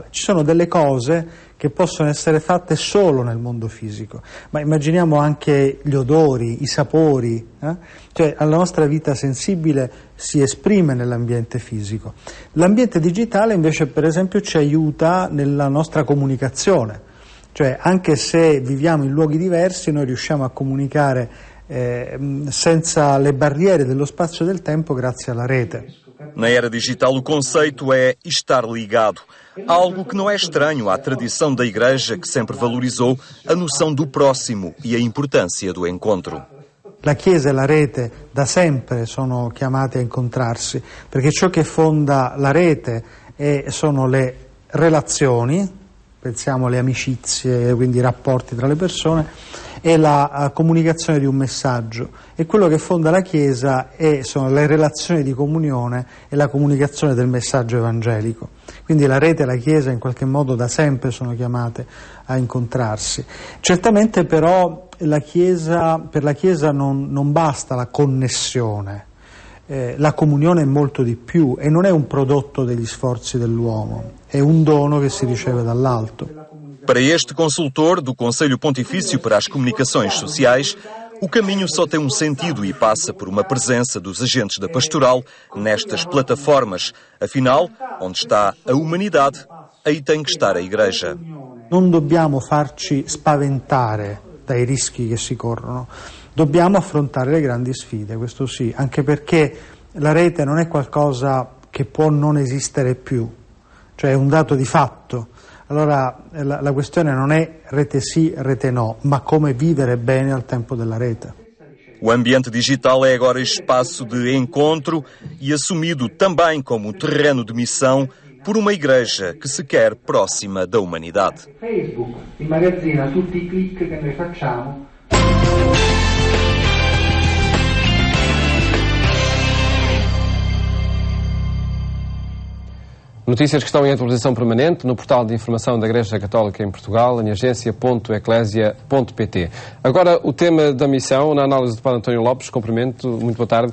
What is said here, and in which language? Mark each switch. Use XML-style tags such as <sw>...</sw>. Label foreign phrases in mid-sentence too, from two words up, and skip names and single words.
<it>Ci sono delle cose che possono essere fatte solo nel mondo fisico, ma immaginiamo anche gli odori, i sapori, cioè la nostra vita sensibile si esprime nell'ambiente fisico. L'ambiente digitale invece per esempio ci aiuta nella nostra comunicazione. Cioè, anche se viviamo in luoghi diversi, noi riusciamo a comunicare senza le barriere dello spazio e del tempo grazie alla rete.</it> <pt>Na era digital, o conceito é estar ligado. Algo que não é estranho à tradição da Igreja, que sempre valorizou a noção do próximo e a importância do encontro.</pt> <it>La Chiesa e la rete da sempre sono chiamate a incontrarsi, perché ciò che fonda la rete sono le relazioni, pensiamo alle amicizie, quindi i rapporti tra le persone, e la comunicazione di un messaggio, e quello che fonda la Chiesa sono le relazioni di comunione e la comunicazione del messaggio evangelico. Quindi la rete e la Chiesa in qualche modo da sempre sono chiamate a incontrarsi. Certamente però per la Chiesa non basta la connessione, la comunione è molto di più e non è un prodotto degli sforzi dell'uomo, è un dono che si riceve dall'alto.</it> <pt>Para este consultor do Conselho Pontifício para as Comunicações Sociais, o caminho só tem um sentido e passa por uma presença dos agentes da pastoral nestas plataformas. Afinal, onde está a humanidade, aí tem que estar a Igreja.</pt> <it>Non dobbiamo farci spaventare dai rischi che si corrono, dobbiamo affrontare le grandi sfide, questo sì, anche perché la rete non è qualcosa che può non esistere più, cioè è un dato di fatto. Allora la questione non è rete sì, rete no, ma come vivere bene al tempo della rete.</it> <pt>O ambiente digital é agora espaço de encontro e assumido também como terreno de missão por uma igreja que se quer próxima da humanidade.</pt> <it>Facebook immagazzina tutti i click che noi facciamo.</it> <pt>Notícias que estão em atualização permanente no portal de informação da Igreja Católica em Portugal, em agência.eclesia.pt. Agora, o tema da missão, na análise do Padre António Lopes. Cumprimento, muito boa tarde.</pt>